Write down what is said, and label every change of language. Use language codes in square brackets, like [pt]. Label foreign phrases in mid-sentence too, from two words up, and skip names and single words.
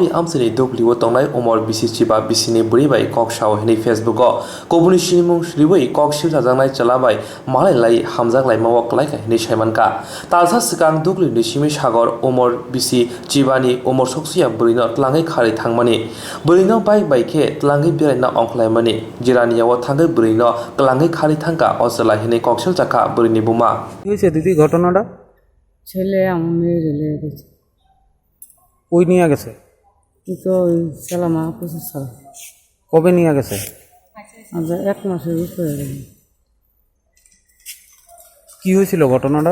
[brx] आमसिनि दुब्लियाव तंनाय अमर बिसिचिबा बिसिनि बुरिबाय कक्साव हिनि फेसबुकआव कबुनि सिनिमुं लिबै कक्सर राजानाय चलाबाय मालायलाय हामजागलाय मावक लायका हिनि साइमानखा तालसा सिगां दुब्लिनि सिमि सागर अमर बिसि चिबानि अमर सखसिया बुरिनो तलाङै खारै थांमानि बुरिनो बाइक बाइके तलाङै बेरायना अंखलायमानि जिरानियाव थाङै बुरिनो तलाङै खारै थांका अजला हिनि कक्सर जाखा बुरिनि बुमा [bn] হয়েছে দিদি ঘটনাটা ছেলে আমার মেয়ে রেলে গেছে কই নিয়ে গেছে তো সালামা প্রচুর সালা কবে নিয়ে গেছে আমরা 1 মাসের উপরে গেল কি হয়েছিল ঘটনাটা